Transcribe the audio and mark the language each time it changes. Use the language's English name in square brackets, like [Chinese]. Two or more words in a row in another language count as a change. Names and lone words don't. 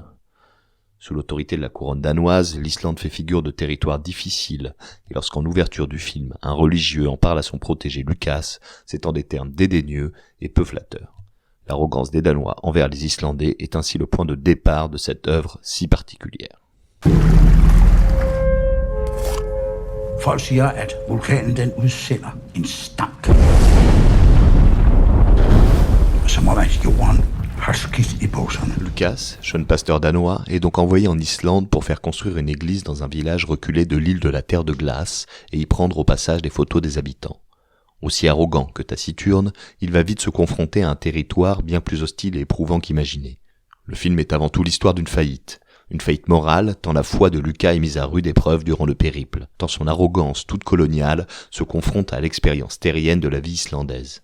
[French] Sous l'autorité de la couronne danoise, l'Islande fait figure de territoire difficile, et lorsqu'en ouverture du film, un religieux en parle à son protégé Lucas, c'est en des termes dédaigneux et peu flatteurs. L'arrogance des Danois envers les Islandais est ainsi le point de départ de cette œuvre si particulière. [Danish] Folk siger, at vulkanen den udsender en stank. Som om at jorden har skidt i bukserne. [French] Lucas, jeune pasteur danois, est donc envoyé en Islande pour faire construire une église dans un village reculé de l'île de la Terre de Glace et y prendre au passage des photos des habitants. Aussi arrogant que taciturne, il va vite se confronter à un territoire bien plus hostile et éprouvant qu'imaginé. Le film est avant tout l'histoire d'une faillite. Une faillite morale, tant la foi de Lucas est mise à rude épreuve durant le périple, tant son arrogance toute coloniale se confronte à l'expérience terrienne de la vie islandaise.